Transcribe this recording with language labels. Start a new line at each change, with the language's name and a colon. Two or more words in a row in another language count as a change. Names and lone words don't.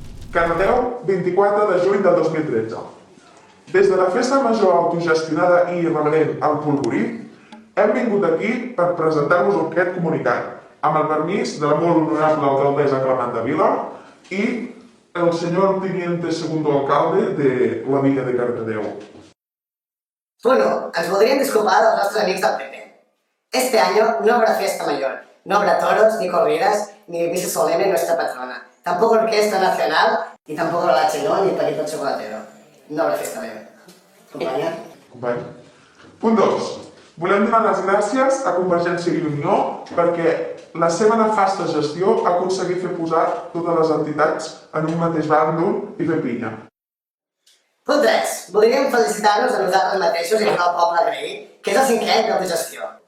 Catalan: Cardedeu, 24 de juny del 2013. Des de la festa major autogestionada i irreverent al Polvorí, hem vingut aquí per presentar-vos aquest comunicat, amb el permís de la molt honorable alcaldessa Clement Vila i el
Spanish: señor teniente segundo alcalde de la villa de Cardedeu.
Catalan: Bueno, ens voldríem disculpar dels nostres amics del PP.
Spanish: Este año no habrá fiesta mayor, no habrá toros, ni corridas, ni misa solemne nuestra patrona. Tampoco orquesta nacional, y tampoco la chinón, ni perito chocolatero. No habrá fiesta mayor.
Catalan: Companya? Company. Punt 2. Volem donar les gràcies a Convergència i Unió perquè la seva nefasta gestió ha aconseguit fer posar totes les entitats en un mateix bàndol i fer pinya. Punt 3. Voldríem felicitar-nos a nosaltres mateixos i a el poble agraït, que és el 5è any de gestió.